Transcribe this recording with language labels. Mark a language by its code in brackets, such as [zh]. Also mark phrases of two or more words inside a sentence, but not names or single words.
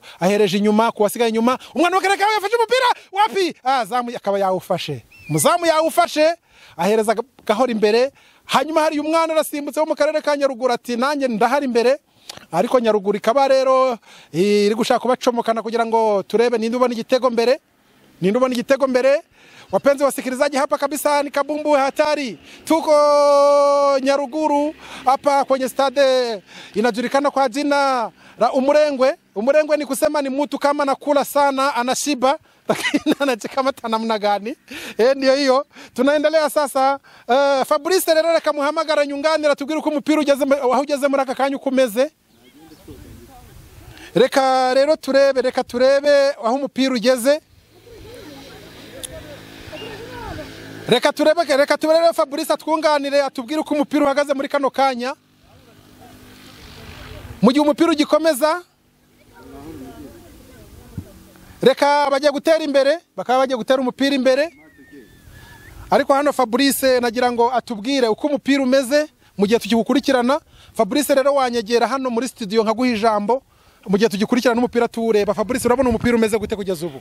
[rw] ahereje inyuma kuwasigaye inyuma umwana wo mu karere ka yafashe umupira wapi zamu akaba yawufashe muzamu yawufashe ahereza gahora imbere hanyuma hari umwana arasimbutse wo mu karere ka Nyaruguru ati nanjye ndahari imbere ariko Nyaruguru ikaba rero iri gushaka kubacomokana kugira ngo turebe ninde ubona igitego mbere [sw] wapenzi wasikilizaji hapa kabisa ni kabumbu hatari tuko Nyaruguru hapa kwenye stade inajulikana kwa jina la Umurengwe ni kusema ni mtu kama nakula sana anashiba lakini anajikamata namna gani ndio hiyo tunaendelea sasa [rw] Fabrice rero reka muhamagara nyunganira tubwire uko umupira ugeze [sw] muri aka kanya ukomeze reka rero turebe aho umupira ugeze [rw] reka turebe Fabrice atwunganire atubwire uko umupira uhagaze muri kano kanya mu gihe umupira ugikomeza reka bajye gutera imbere bakaba bagiye gutera umupira imbere ariko hano Fabrice nagira ngo atubwire uko umupira umeze mu gihe tugikurikirana Fabrice rero wanyegera hano muri studio nkaguha ijambo mu gihe tugikurikirana umupira tuwureba Fabrice urabona umupira umeze gute kugeza ubu